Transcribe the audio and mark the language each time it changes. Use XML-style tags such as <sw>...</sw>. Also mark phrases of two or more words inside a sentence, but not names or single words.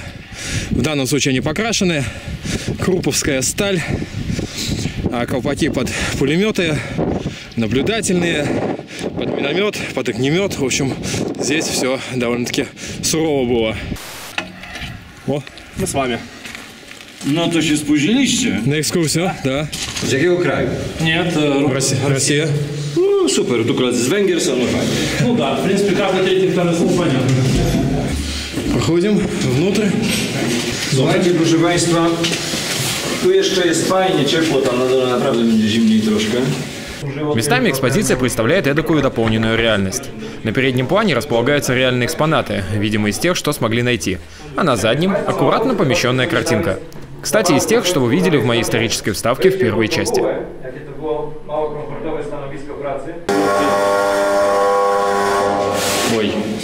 <ru>В данном случае они покрашены, круповская сталь, колпаки под пулеметы, наблюдательные, под миномет, под огнемет. В общем, здесь все довольно-таки сурово было. О, мы с вами.</ru> <pl>No to się spóźniliście.</pl> <ru>На экскурсию, да.</ru> <pl>Z jakiego kraju?</pl> <ru>Нет, Россия.</ru> <pl>No super, tu koledzy z Węgier są, no fajnie.</pl> <ru>Ну да, в принципе, каждый третий, второй слов понятно. Проходим внутрь.</ru> <pl>Słuchajcie, proszę Państwa, tu jeszcze jest fajnie, ciepło, tam na dole naprawdę będzie zimniej troszkę.</pl> <ru>Местами экспозиция представляет эдакую дополненную реальность. На переднем плане располагаются реальные экспонаты, видимо из тех, что смогли найти, а на заднем — аккуратно помещенная картинка. Кстати, из тех, что вы видели в моей исторической вставке в первой части. Ой.</ru>